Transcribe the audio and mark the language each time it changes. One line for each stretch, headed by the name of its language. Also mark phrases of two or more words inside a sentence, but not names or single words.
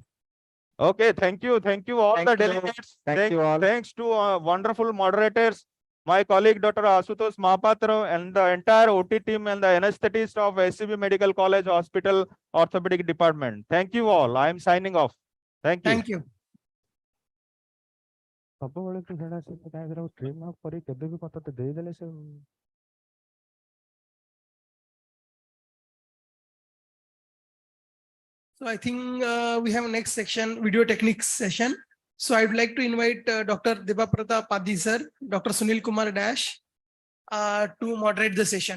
English: Okay. Thank you all Thank the you. delegates. Thank you all. Thanks to wonderful moderators, my colleague Dr. Asutosh Mahapatra, and the entire OT team and the anesthetist of SCB Medical College Hospital Orthopedic Department. Thank you all. I am signing off. Thank you. Thank you.
Odia: ସବୁବେଳେ ତୁ ସେଟା ସେ କାହିଁକି
English: trim out
Odia: କରି କେବେ ବି କଥା ଦେଇଦେଲେ ସେ
English: So I think we have next section, video techniques session. So I would like to invite Dr. Debabrata Padhi sir, Dr. Sunil Kumar Dash to moderate the session.